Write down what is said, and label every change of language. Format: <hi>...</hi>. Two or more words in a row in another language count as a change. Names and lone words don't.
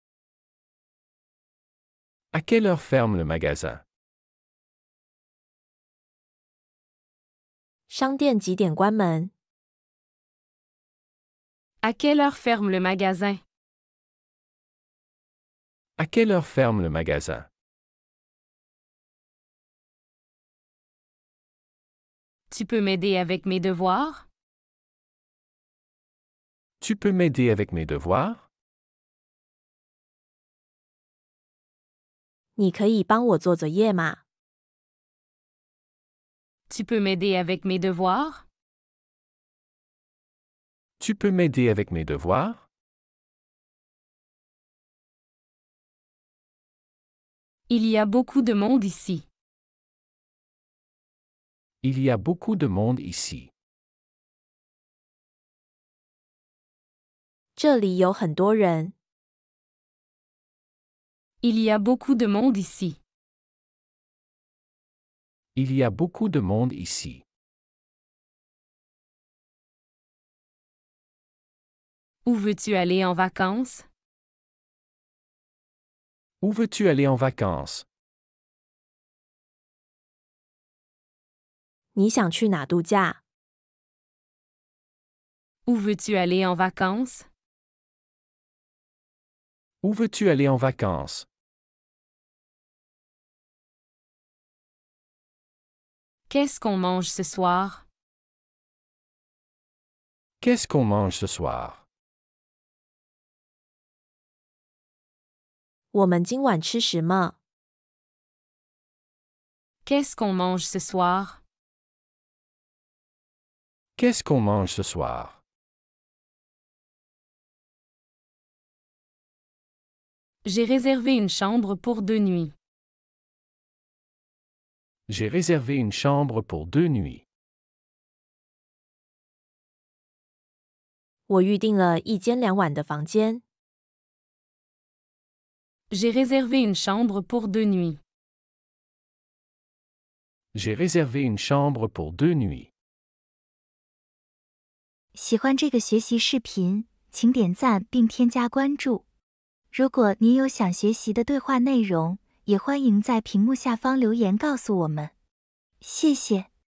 <fr>À quelle heure ferme le magasin?</fr> <zh>商店几点关门？</zh> <fr>À quelle heure ferme le magasin? À quelle heure ferme le magasin? Tu peux m'aider avec mes devoirs? Tu peux m'aider avec mes devoirs?</fr> <zh>你可以帮我做作业吗？</zh> <fr>Tu peux m'aider avec mes devoirs? Tu peux m'aider avec mes devoirs? Il y a beaucoup de monde ici. Il y a beaucoup de monde ici.</fr> <zh>这里有很多人。</zh> <fr>Il y a beaucoup de monde ici. Il y a beaucoup de monde ici. Où veux-tu aller en vacances? Où veux-tu aller en vacances?</fr> <zh>你想去哪度假？</zh> <fr>Où veux-tu aller en vacances? Où veux-tu aller en vacances? Qu'est-ce qu'on mange ce soir? Qu'est-ce qu'on mange ce soir?</fr> <zh>我们今晚吃什么？</zh> <fr>Qu'est-ce qu'on mange ce soir? Qu'est-ce qu'on mange ce soir? J'ai réservé une chambre pour 2 nuits. J'ai réservé une chambre pour 2 nuits.</fr> <zh>我预订了1间2晚的房间。</zh> <fr>J'ai réservé une chambre pour 2 nuits. J'ai réservé une chambre pour 2 nuits.</fr> <zh>喜欢这个学习视频，请点赞并添加关注。如果您有想学习的对话内容，也欢迎在屏幕下方留言告诉我们。谢谢。</zh>